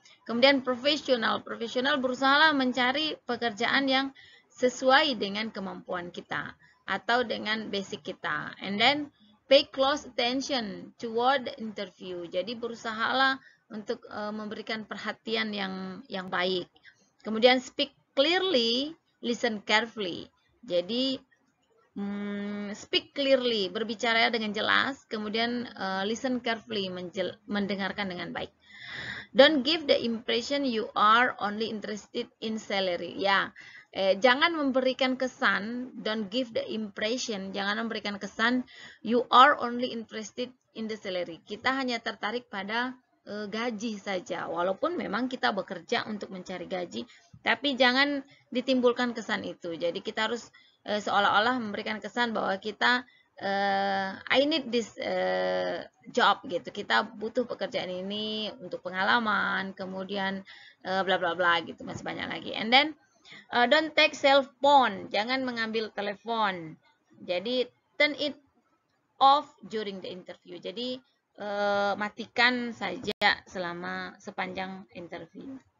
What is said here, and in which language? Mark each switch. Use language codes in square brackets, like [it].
[id] Kemudian profesional berusaha mencari pekerjaan yang sesuai dengan kemampuan kita atau dengan basic kita. [en] And then pay close attention toward the interview. [id] Jadi berusahalah untuk memberikan perhatian yang baik. [en] Kemudian speak clearly, listen carefully. [id] Jadi [en] speak clearly, [id] berbicara dengan jelas, kemudian [en] listen carefully, [id] mendengarkan dengan baik. [en] Don't give the impression you are only interested in salary. [id] Ya, jangan memberikan kesan, [en] don't give the impression, [id] jangan memberikan kesan [en] you are only interested in the salary. [id] Kita hanya tertarik pada gaji saja, walaupun memang kita bekerja untuk mencari gaji, tapi jangan ditimbulkan kesan itu. Jadi kita harus seolah-olah memberikan kesan bahwa kita [en] I need this job [id] gitu. Kita butuh pekerjaan ini untuk pengalaman, kemudian bla bla bla gitu, masih banyak lagi. [en] And then don't take cell phone, [id] jangan mengambil telepon. [en] Jadi turn it off during the interview. [id] Jadi matikan saja sepanjang interview.